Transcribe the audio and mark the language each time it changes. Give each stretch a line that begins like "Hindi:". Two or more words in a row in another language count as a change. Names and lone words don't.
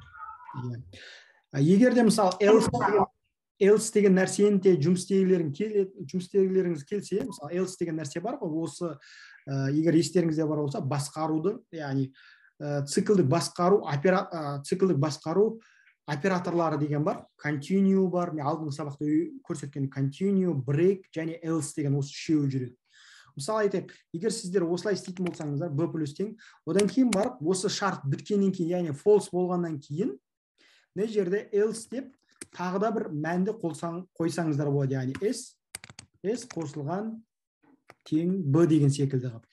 Kazakh: Егер де мысалы else деген нәрсені де жұмыстегілеріңіз келсе, мысалы else деген нәрсе бар ғой, осы егер естеріңізде бар болса, басқаруды, яғни циклдік басқару операторлары деген бар. Continue бар, мен алдыңғы сабақта көрсеткен continue, break және else деген осы үшеуі жүреді. Мысалы айтайық, егер сіздер осылай істейтін болсаңыздар, b плюс тең, одан кейін барып, осы шарт біткеннен кейін, яғни false болғаннан кейін, мына жерде else деп тағы да бір мәнді қойсаңыздар болады, яғни s қосылған тең b деген секілді қылып.